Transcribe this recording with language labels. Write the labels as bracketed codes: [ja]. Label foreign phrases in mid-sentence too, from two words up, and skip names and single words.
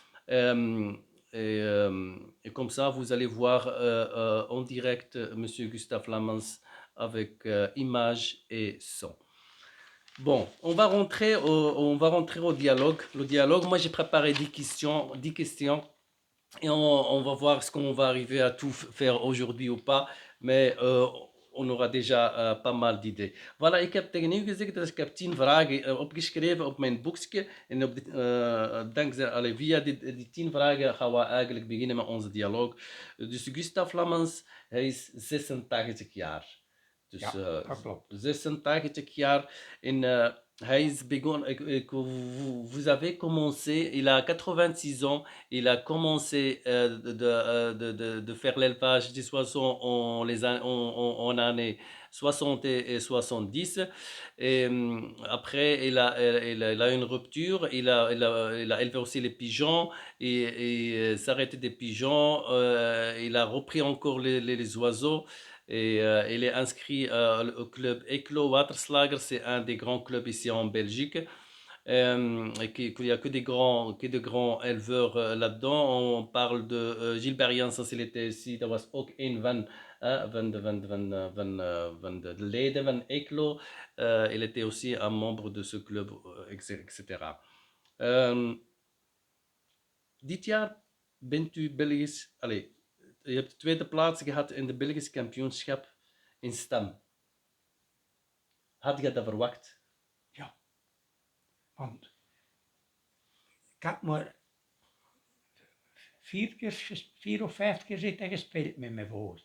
[fr] Et comme ça, vous allez voir en direct Monsieur Gustave Lamens avec images et son. Bon, on va rentrer au dialogue. Le dialogue, moi j'ai préparé 10 questions et on va voir ce qu'on va arriver à tout faire aujourd'hui ou pas. Mais on aura déjà pas mal d'idées. Voilà, [nl] ik heb tegen u gezegd dat ik heb 10 vragen opgeschreven op mijn boekje. En dankzij, via die 10 vragen gaan we eigenlijk beginnen met onze dialoog. Dus Gustave Lamens, hij is 86 jaar. Dus Ja, dat klopt. 86 jaar. En hij is begonnen, [fr] vous avez commencé, il a 86 ans, il a commencé de faire l'élevage des oiseaux en années 60 et 70. Et après, il a une rupture, il a élevé aussi les pigeons et s'arrêter des pigeons. Il a repris encore les oiseaux. Et il est inscrit au club Eeklo Waterslager, c'est un des grands clubs ici en Belgique. Qu'il n'y a que de grands éleveurs là-dedans. On parle de Gilbert Janssens, il était ici, [nl] dat was ook een van de leden van Eeklo. [fr] Il était aussi un membre de ce club, etc. [nl] Dit jaar bent u Belgisch, allez, je hebt de 2e plaats gehad in de Belgische kampioenschap in stam. Had je dat verwacht? Ja, want ik heb maar 4 of 5 keer zitten gespeeld met mijn vogels.